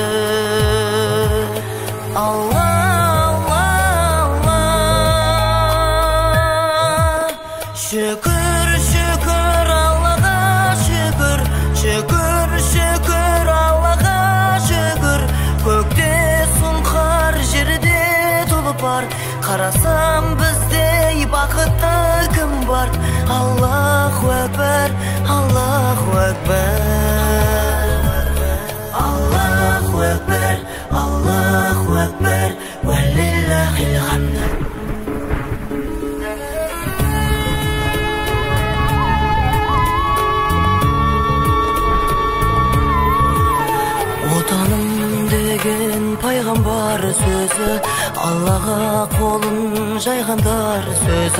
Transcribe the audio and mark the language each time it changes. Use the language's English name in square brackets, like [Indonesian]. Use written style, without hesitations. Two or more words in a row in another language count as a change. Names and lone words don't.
[Kazakh] Алла, Алла, Алла, шүкір, шүкір Аллаға, шүкір, шүкір, шүкір Аллаға, шүкір. Көкте сұңқар, жерде тұлпар, қарасам біздей бақытты кім бар? [Arabic] الله أكبر، الله أكبر، الله أكبر، الله أكبر، ولله الحمد. [Kazakh] Отаным деген пайғамбар сөзі, Аллаға қолын жайғандар сөзі.